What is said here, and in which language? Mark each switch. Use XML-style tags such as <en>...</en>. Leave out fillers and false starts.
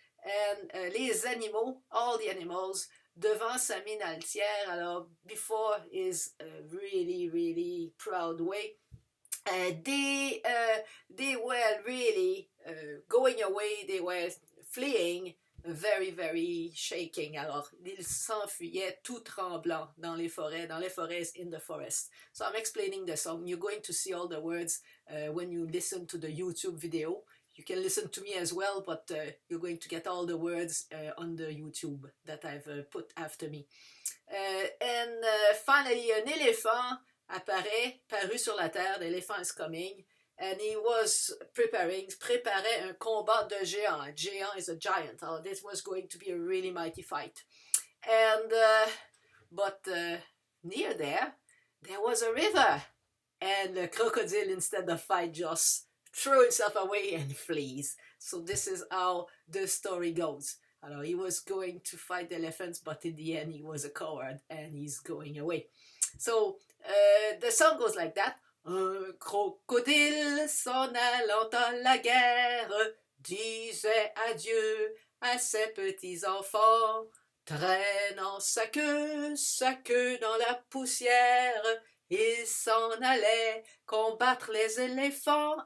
<en>And</en> <fr>les animaux,</fr> <en>all the animals,</en> <fr>devant sa mine altière, alors</fr> <en>before his really, really proud way, they were really going away, they were fleeing, very, very shaking.</en> <fr>Alors, ils s'enfuyaient tout tremblant dans les forêts</fr> <en>in the forest. So I'm explaining the song. You're going to see all the words when you listen to the YouTube video. You can listen to me as well, but you're going to get all the words on the YouTube that I've put after me. And finally,</en> <fr>un éléphant paru sur la terre.</fr> <en>The elephant is coming. And he was</en> <fr>préparait un combat de géant.</fr> <en>A géant is a giant. Oh, this was going to be a really mighty fight. And, but near there was a river. And the crocodile, instead of fight, just throws himself away and flees. So this is how the story goes. Alors, he was going to fight the elephants, but in the end, he was a coward and he's going away. So the song goes like that.</en> <fr>Un crocodile s'en allant à la guerre disait adieu à ses petits-enfants, traînant sa queue dans la poussière, il s'en allait combattre les éléphants.</fr>